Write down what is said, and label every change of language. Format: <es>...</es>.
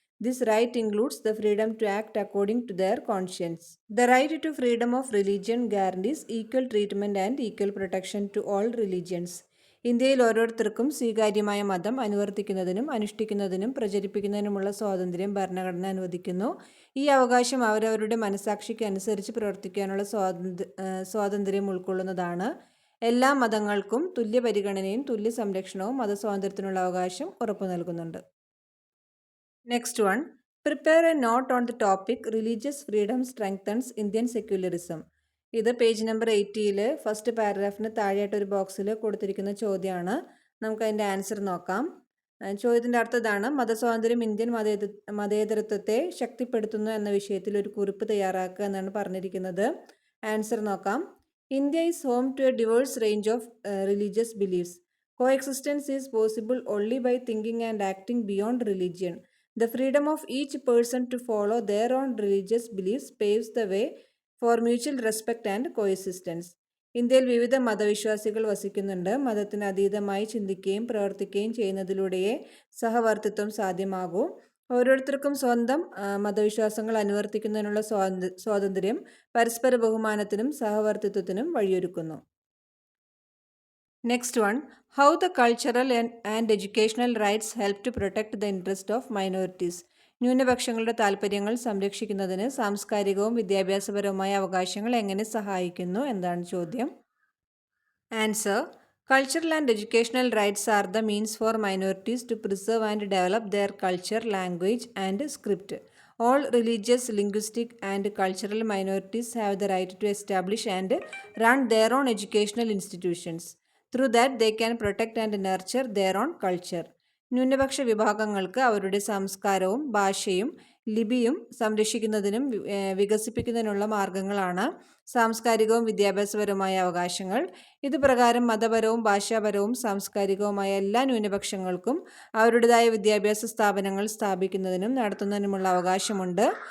<en>This right includes the freedom to act according to their conscience. The right to freedom of religion guarantees equal treatment and equal protection to all religions.</en> <ml>ഇന്ത്യയിൽ ഓരോരുത്തർക്കും സ്വീകാര്യമായ മതം അനുവർത്തിക്കുന്നതിനും അനുഷ്ഠിക്കുന്നതിനും പ്രചരിപ്പിക്കുന്നതിനുമുള്ള സ്വാതന്ത്ര്യം ഭരണഘടന അനുവദിക്കുന്നു. ഈ അവകാശം അവരവരുടെ മനസാക്ഷിക്ക് അനുസരിച്ച് പ്രവർത്തിക്കാനുള്ള സ്വാതന്ത്ര്യം ഉൾക്കൊള്ളുന്നതാണ്. എല്ലാ മതങ്ങൾക്കും തുല്യ പരിഗണനയും തുല്യ സംരക്ഷണവും മതസ്വാതന്ത്ര്യത്തിനുള്ള അവകാശം ഉറപ്പു നൽകുന്നുണ്ട്.</ml> <en>Next one. Prepare a note on the topic religious freedom strengthens Indian secularism.</en> <ml>ഇത് പേജ് നമ്പർ 80-ൽ ഫസ്റ്റ് പാരഗ്രാഫിന് താഴെയായിട്ട് ഒരു ബോക്സിൽ കൊടുത്തിരിക്കുന്ന ചോദ്യമാണ്. നമുക്കതിൻ്റെ ആൻസർ നോക്കാം. ചോദ്യത്തിൻ്റെ അർത്ഥം ഇതാണ്: മതസ്വാതന്ത്ര്യം ഇന്ത്യൻ മതേതരത്വത്തെ ശക്തിപ്പെടുത്തുന്നു എന്ന വിഷയത്തിൽ ഒരു കുറിപ്പ് തയ്യാറാക്കുക എന്നാണ് പറഞ്ഞിരിക്കുന്നത്. ആൻസർ നോക്കാം.</ml> <en>India is home to a diverse range of religious beliefs. Coexistence is possible only by thinking and acting beyond religion. The freedom of each person to follow their own religious beliefs paves the way for mutual respect and coexistence.</en> <ml>ഇന്ത്യയിൽ വിവിധ മതവിശ്വാസികൾ വസിക്കുന്നുണ്ട്. മതത്തിന് അതീതമായി ചിന്തിക്കുകയും പ്രവർത്തിക്കുകയും ചെയ്യുന്നതിലൂടെയേ സഹവർത്തിത്വം സാധ്യമാകൂ. ഓരോരുത്തർക്കും സ്വന്തം മതവിശ്വാസങ്ങൾ അനുവർത്തിക്കുന്നതിനുള്ള സ്വാതന്ത്ര്യം പരസ്പര ബഹുമാനത്തിനും സഹവർത്തിത്വത്തിനും വഴിയൊരുക്കുന്നു.</ml> <en>Next one. How the cultural and educational rights help to protect the interest of minorities.</en> <ml>ന്യൂനപക്ഷങ്ങളുടെ താൽപ്പര്യങ്ങൾ സംരക്ഷിക്കുന്നതിന് സാംസ്കാരികവും വിദ്യാഭ്യാസപരവുമായ അവകാശങ്ങൾ എങ്ങനെ സഹായിക്കുന്നു എന്നാണ് ചോദ്യം.</ml> <en>Answer. Cultural and educational rights are the means for minorities to preserve and develop their culture, language, and script. All religious, linguistic, and cultural minorities have the right to establish and run their own educational institutions. Through that, they can protect and nurture their own culture.</en> <ml>ന്യൂനപക്ഷ വിഭാഗങ്ങൾക്ക് അവരുടെ സംസ്കാരവും ഭാഷയും ലിപിയും സംരക്ഷിക്കുന്നതിനും വികസിപ്പിക്കുന്നതിനുള്ള മാർഗങ്ങളാണ് സാംസ്കാരികവും വിദ്യാഭ്യാസപരവുമായ അവകാശങ്ങൾ. ഇതുപ്രകാരം മതപരവും ഭാഷാപരവും സാംസ്കാരികവുമായ എല്ലാ ന്യൂനപക്ഷങ്ങൾക്കും അവരുടേതായ വിദ്യാഭ്യാസ സ്ഥാപനങ്ങൾ സ്ഥാപിക്കുന്നതിനും നടത്തുന്നതിനുമുള്ള അവകാശമുണ്ട്.</ml>